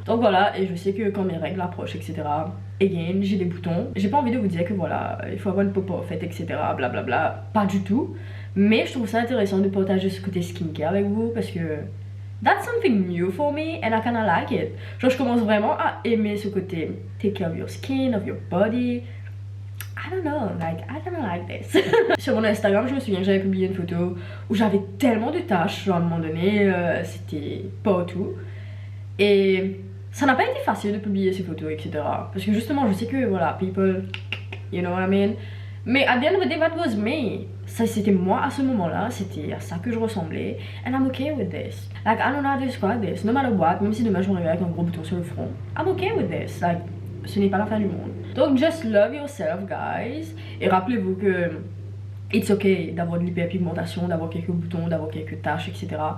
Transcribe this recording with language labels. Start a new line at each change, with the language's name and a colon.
French: Donc voilà, et je sais que quand mes règles approchent, etc. Again, j'ai des boutons. J'ai pas envie de vous dire que voilà, il faut avoir une peau parfaite, etc. Blablabla. Pas du tout. Mais je trouve ça intéressant de partager ce côté skincare avec vous parce que
English: that's something new for me and I kinda like it.
French: Genre je commence vraiment à aimer ce côté
English: take care of your skin, of your body. I don't know, like, I kinda like this.
French: Sur mon Instagram, je me souviens que j'avais publié une photo où j'avais tellement de taches, genre à un moment donné, c'était partout. Et ça n'a pas été facile de publier ces photos, etc. Parce que justement, je sais que, voilà,
English: people, you know what I mean. Mais at the end of the day, that was me.
French: Ça, c'était moi à ce moment-là, c'était à ça que je ressemblais.
English: And I'm okay with this. Like, I don't know how to describe this. No matter what,
French: même si demain je me réveille avec un gros bouton sur le front,
English: I'm okay with this.
French: Like, ce n'est pas la fin du monde.
English: Donc, just love yourself, guys.
French: Et rappelez-vous que
English: it's okay
French: d'avoir de l'hyperpigmentation, d'avoir quelques boutons, d'avoir quelques taches, etc.